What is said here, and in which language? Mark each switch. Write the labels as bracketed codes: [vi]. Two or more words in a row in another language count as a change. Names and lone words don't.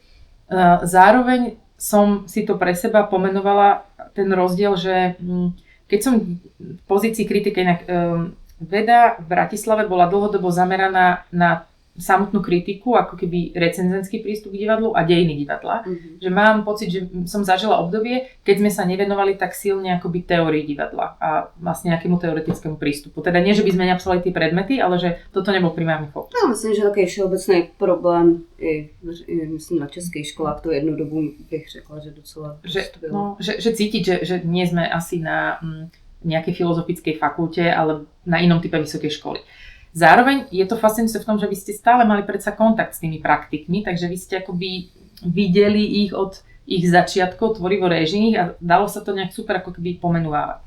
[sk] Zároveň som si to pre seba pomenovala ten rozdiel, že keď som v pozícii kritika, inak veda v Bratislave bola dlhodobo zameraná na samotnú kritiku, ako keby recenzentský prístup k divadlu a dejiny divadla. Že mám pocit, že som zažila obdobie, keď sme sa nevenovali tak silne akoby teórii divadla a vlastne nejakému teoretickému prístupu. Teda nie, že by sme neabsolvovali tie predmety, ale že toto nebol primárny fokus. [cs] No, myslím, že takový všeobecný problém i myslím na českých školách to jednu dobu bych řekla, že docela bylo. [sk] Že cítiť, že nie sme asi na nejakej filozofickej fakulte, ale na inom type vysokej školy. Zároveň je to fascinujúce v tom, že vy ste stále mali predsa kontakt s tými praktikmi, takže vy ste akoby videli ich od ich začiatkov tvorivo-réžijných a dalo sa to nejak super ako keby pomenúvať.